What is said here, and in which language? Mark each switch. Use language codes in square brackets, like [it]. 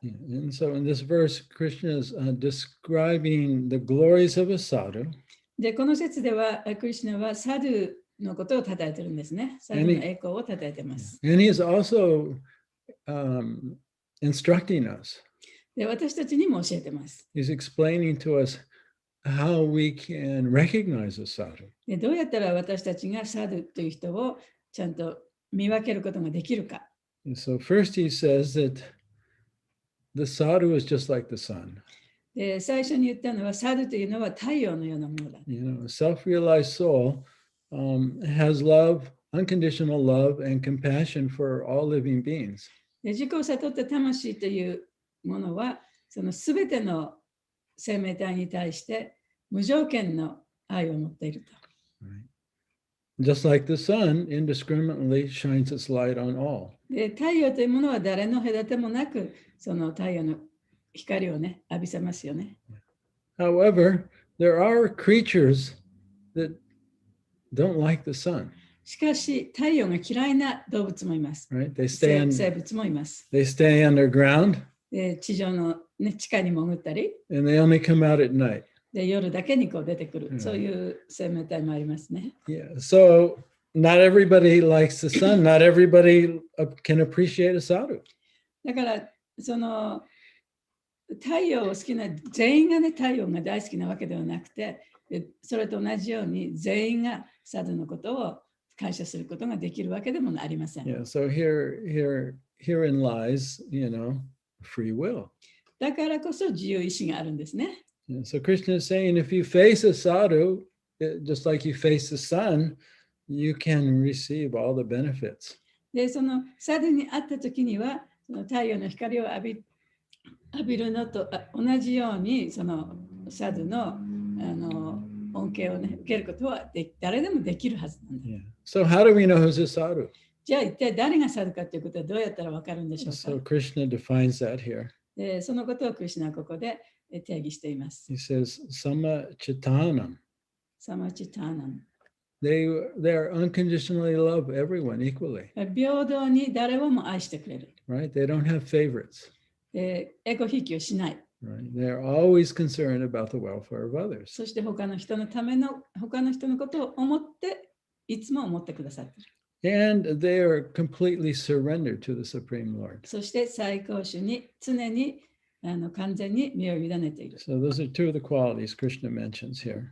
[en] And so in this verse, Krishna is describing the glories of a sadhu. [ja] で、この説では、クリシュナはサドゥのことを称えているんですね。サドゥの栄光を称えています。 [en] And he is also instructing us. [ja] で、私たちにも教えています。 [en] He's explaining to us how we can recognize a sadhu. [ja] で、どうやったら私たちがサドゥという人をちゃんと見分けることができるか。 [en] And so first he says that the sadhu is just like the sun. [ja] で、最初に言ったのは、サドゥというのは太陽のようなものだ。 [en] You know, a self-realized soul has love, unconditional love and compassion for all living beings. [ja] で、自己を悟った魂というものは、そのすべての生命体に対して無条件の愛を持っていると。 [en] Right? Just like the sun indiscriminately shines its light on all. [ja] で、太陽というものは誰の隔てもなく、その太陽の光をね、浴びせますよね。 [en] However, there are creatures that don't like the sun. [ja] しかし、太陽が嫌いな動物もいます。 [en] Right? They stay [ja] 生物もいます。 [en] underground [ja] で、地上の、ね、地下に潜ったり、 [en] and they only come out at night. [ja] で、夜だけにこう出てくる、うんそういう生命体もありますね。 [en] Yeah. So not everybody likes the sun. Not everybody can appreciate a sadhu. [ja] だから、その太陽を好きな全員がね、太陽が大好きなわけではなくて、でそれと同じように全員がサドゥのことを感謝することができるわけでもありません。 [en] Yeah. So herein lies, free will. [ja] だからこそ自由意志があるんですね。 [en] Yeah, so Krishna is saying, if you face a sadhu, just like you face the sun, you can receive all the benefits. [ja] で、そのサドゥに会った時には、その太陽の光を浴びるのと同じように、そのサドゥの恩恵をね、受けることは誰でもできるはずなんだ。 Yeah. [en] So how do we know who's a sadhu? [ja] じゃあ一体誰がサドかということはどうやったらわかるんでしょう [en] So [ja] か。 [en] Krishna defines that here. [ja] でそのことをクリシュナはここで定義しています。 [en] He says, Sama Chitanam. [sa] サマチターナン。 [en] They are unconditionally love everyone equally, [ja] 平等に誰をも愛してくれる。 [en] right? They don't have favorites, [ja] エゴひいきをしない。 [en] right? They're always concerned about the welfare of others. [ja] そして他の人のための、他の人のことを思って、いつも思ってくださっている。 [en] And they are completely surrendered to the Supreme Lord. [ja] そして最高主に常に完全に身を委ねている。 [en] So those are two of the qualities Krishna mentions here.